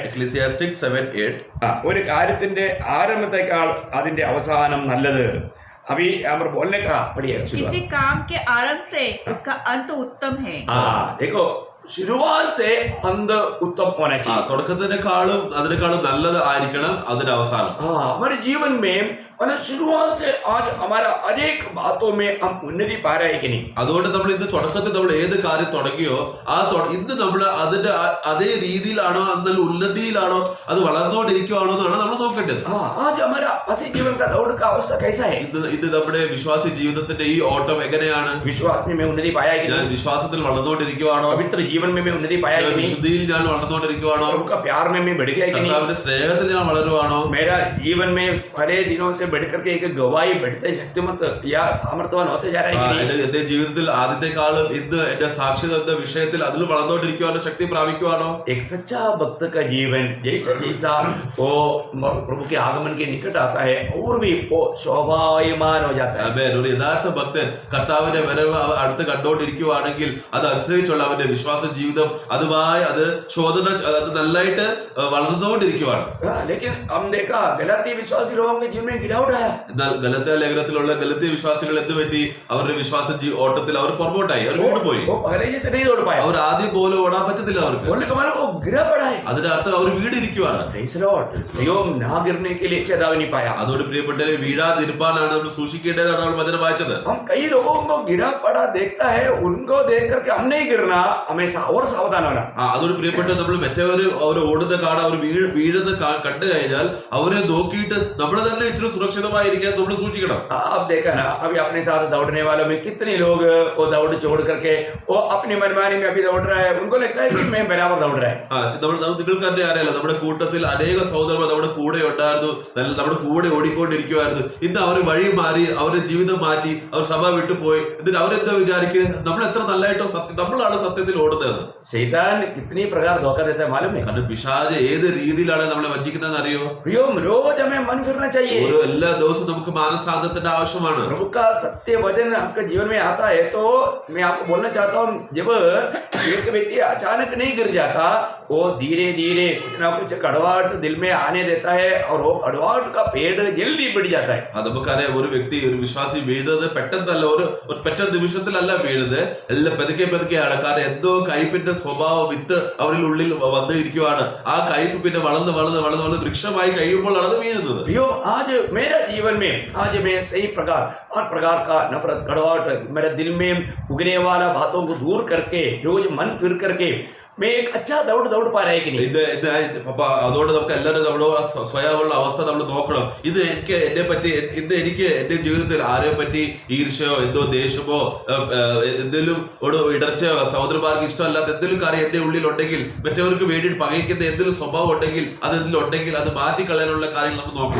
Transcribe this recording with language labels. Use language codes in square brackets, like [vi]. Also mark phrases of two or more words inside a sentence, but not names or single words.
[en] Ecclesiastes 7:8, [ml] ഒരു കാര്യത്തിന്റെ ആരംഭത്തെക്കാൾ അതിന്റെ അവസാനം നല്ലത്. [hi] अभी यहाँ पर बोलने का पढ़िए. किसी काम के आरंभ से उसका अंत उत्तम है. देखो, शुरुआत से अंत उत्तम होना चाहिए. [ml] തുടക്കത്തിനേക്കാളും അതിനേക്കാളും നല്ലത് ആയിരിക്കണം അതിന്റെ അവസാനം. [hi] हमारे जीवन में मतलब शुरुआत से आज हमारा अनेक बातों में हम उन्नति पा रहे हैं कि नहीं? [ml] അതുകൊണ്ട് നമ്മൾ ഇന്ന് തുടക്കത്തിൽ നമ്മൾ ഏത് കാര്യം തുടങ്ങിയോ ഇന്ന് നമ്മൾ അതിന്റെ അതേ രീതിയിലാണോ, അതിൽ ഉന്നതിയിലാണോ, അത് വളർന്നുകൊണ്ടിരിക്കുവാണോ എന്നാണ് നമ്മൾ നോക്കേണ്ടത്. [hi] आज हमारा मसीह जीवन का दौड़ का अवस्था कैसा है? [ml] ഇന്ന് നമ്മുടെ വിശ്വാസി ജീവിതത്തിന്റെ ഈ ഓട്ടം എങ്ങനെയാണ്? [hi] विश्वास में मैं उन्नति पाया कि [ml] ഞാൻ [hi] नहीं? [ml] വിശ്വാസത്തിൽ വളർന്നുകൊണ്ടിരിക്കുവാണോ? [hi] पवित्र जीवन में मैं उन्नति पाया कि नहीं? [ml] വിശുദ്ധിയിൽ ഞാൻ വളർന്നുകൊണ്ടിരിക്കുവാണോ? [hi] उनका प्यार में मैं बढ़ गया कि नहीं? [ml] കർത്താവിന്റെ സ്നേഹത്തിൽ ഞാൻ വളരുവാണോ? [hi] मेरा जीवन में पहले दिनों से बढ़ करके एक गवाही बढ़ते शक्तिमत या सामर्थ्यवान होते जा रहा है कि नहीं? [ml] എന്റെ ജീവിതത്തിൽ ആദ്യത്തെക്കാളും ഇന്ന് എന്റെ സാക്ഷ്യത എന്ന വിഷയത്തിൽ അതിൽ വളർന്നുകൊണ്ടിരിക്കുവാനോ ശക്തി പ്രാപിക്കുവാനോ [hi] एक सच्चा भक्त का जीवन जैसा जैसा वो प्रभु के आगमन के निकट आता है और भी वो शोभायमान हो जाता है। [ml] ആമേൻ. ഒരു യഥാർത്ഥ ഭക്തൻ കർത്താവിന്റെ വരവ് അടുത്ത് കണ്ടുകൊണ്ടിരിക്കുവാണെങ്കിൽ അതനുസരിച്ചുള്ള അവന്റെ വിശ്വാസ ജീവിതം അതുമായി അത് ശോധന അത് നല്ലതായിട്ട് വളർന്നുകൊണ്ടിരിക്കുവാണ്. [hi] लेकिन हम देखा गलाती विश्वासी लोगों के जीवन में गिरावट आया। [ml] എന്നാൽ ഗലത്യ ലേഖനത്തിലുള്ള ഗലത്യ വിശ്വാസികൾ എന്ത് പറ്റി? അവരുടെ വിശ്വാസ ഓട്ടത്തിൽ അവർ പുറകോട്ടായി, അവർ വീണുപോയി. [hi] वो पहले जैसे नहीं दौड़ पाया, [ml] അവർ ആദ്യം പോലെ ഓടാൻ പറ്റത്തില്ല അവർക്ക്. [hi] बोलने का मतलब वो गिरा पड़ा है। [ml] അതിന്റെ അർത്ഥം അവർ വീടിരിക്കുവാണ്. [en] Praise the Lord. [hi] दൈവം ना गिरने के लिए चेतावनी पाया। [ml] അതോട് പ്രിയപ്പെട്ടവരെ വീഴാതിരിപ്പാനാണ് നമ്മൾ സൂക്ഷിക്കേണ്ടതാണ് നമ്മൾ വചനം വായിച്ചത്. [hi] हम कई लोगों को गिरा पड़ा देखता है, उनको देख करके हम नहीं गिरना, हमें और सावधान होना। [ml] അതോട് പ്രിയപ്പെട്ട നമ്മൾ മറ്റവര് അവർ ഓടുന്ന കാണാൻ അവർ വീഴുന്ന കണ്ടു കഴിഞ്ഞാൽ അവരെ നോക്കിയിട്ട് നമ്മൾ തന്നെ ഇച്ചിരി സുരക്ഷിതമായിരിക്കാൻ നമ്മൾ സൂക്ഷിക്കണം. [hi] आप देखा ना, अभी अपने साथ दौड़ने वालों में कितने लोग वो दौड़ छोड़ करके वो अपनी मनमानी में अभी दौड़ रहा है, उनको लगता है कि मैं बराबर दौड़ रहा है। [ml] നിങ്ങൾക്ക് തന്നെ അറിയാലോ, നമ്മുടെ കൂട്ടത്തിൽ അനേക സഹോദരന്മാർ നമ്മുടെ കൂടെ ഉണ്ടായിരുന്നു, നമ്മുടെ കൂടെ ഓടിക്കൊണ്ടിരിക്കുവായിരുന്നു. ഇന്ന് അവർ വഴി മാറി, അവരുടെ ജീവിതം മാറ്റി, അവർ സഭ വിട്ടുപോയി. എന്നിട്ട് അവരെന്താ വിചാരിക്കുന്നത്? നമ്മൾ എത്ര നല്ലതായിട്ടോ നമ്മളാണ് സത്യത്തിൽ ഓടുന്നത്. [hi] शैतान कितनी प्रकार धोखा देता है मालूम है? [ml] കാരണം പിശാച് ഏത് രീതിയിലാണ് നമ്മളെ വഞ്ചിക്കുന്നതെന്ന് അറിയോ? [hi] प्रियो, रोज हमें मन फिरना चाहिए। [ml] ഓരോ എല്ലാ ദിവസവും നമുക്ക് മാനസാന്തത്തിന്റെ ആവശ്യമാണ്. [hi] प्रभु का सत्य वचन आपके जीवन में आता है तो मैं आपको बोलना चाहता हूँ, जब एक व्यक्ति अचानक नहीं गिर जाता, वो धीरे धीरे कुछ ना कुछ कड़वाहट दिल में आने देता है और वो कड़वाहट का पेड़ जल्दी बढ़ जाता है। [ml] അത് നമുക്കറിയാം, ഒരു വ്യക്തി ഒരു വിശ്വാസി വീഴുന്നത് പെട്ടെന്നല്ല, ഒരു പെട്ട നിമിഷത്തിലല്ല വീഴുന്നത്, എല്ലാം പതുക്കെ പതുക്കെയാണ്. കാരണം എന്തോ കയ്പിന്റെ സ്വഭാവം വിത്ത് അവരിൽ ഉള്ളിൽ വന്നു ഇരിക്കുവാണ്. ആ കയ്പ് പിന്നെ വളർന്ന് വളർന്ന് വളർന്ന് വളർന്ന് വൃക്ഷമായി കഴിയുമ്പോഴാണ് അത് വീഴുന്നത്. [hi] प्रियो, आज मेरा जीवन में आज मैं सही प्रकार हर प्रकार का नफरत कड़वाहट मेरे दिल में उगने वाला बातों को दूर करके रोज मन फिर करके मैं एक अच्छा दौड़ पा रहा है कि नहीं? [ml] അപ്പൊ അതോടെ നമുക്ക് എല്ലാവരും നമ്മുടെ സ്വയമുള്ള അവസ്ഥ നമ്മൾ നോക്കണം. ഇത് എന്നെ പറ്റി എനിക്ക് എന്റെ ജീവിതത്തിൽ ആരെ പറ്റി ഈർഷയോ എന്തോ ദേഷ്യമോ എന്തെങ്കിലും ഇടർച്ചയോ സഹോദരന്മാർക്ക് ഇഷ്ടമല്ലാത്ത എന്തെങ്കിലും കാര്യം എന്റെ ഉള്ളിൽ ഉണ്ടെങ്കിൽ, മറ്റവർക്ക് വേണ്ടി പകയ്ക്കുന്ന എന്തെങ്കിലും സ്വഭാവം ഉണ്ടെങ്കിൽ അതെന്തെങ്കിലും ഉണ്ടെങ്കിൽ അത് മാറ്റിക്കളയാനുള്ള കാര്യങ്ങൾ നമ്മൾ നോക്കണം.